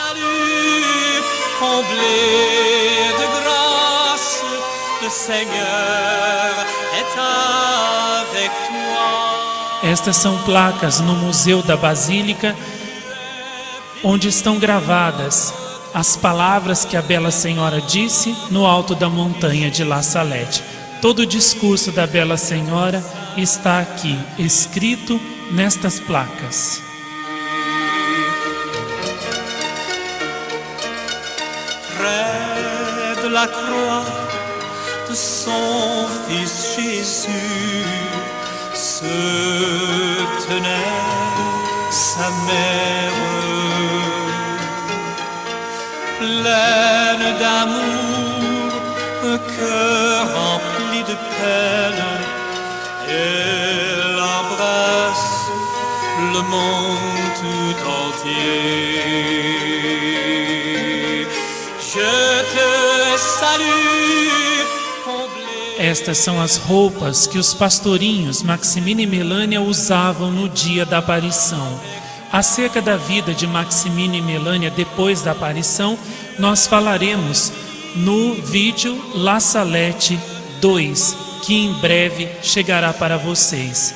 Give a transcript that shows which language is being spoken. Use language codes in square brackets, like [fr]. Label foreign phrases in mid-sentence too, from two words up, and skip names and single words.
[pt] Estas são placas no Museu da Basílica, onde estão gravadas as palavras que a Bela Senhora disse no alto da montanha de La Salette. Todo o discurso da Bela Senhora está aqui, escrito nestas placas. [fr] Près de la croix de son Fils Jésus se tenait sa mère, pleine d'amour, un cœur rempli de peine. Elle embrasse le monde tout entier. Je te salue, comblé. [pt] Estas são as roupas que os pastorinhos Maximina e Melânia usavam no dia da aparição. Acerca da vida de Maximina e Melânia depois da aparição, nós falaremos no vídeo La Salette 2, que em breve chegará para vocês.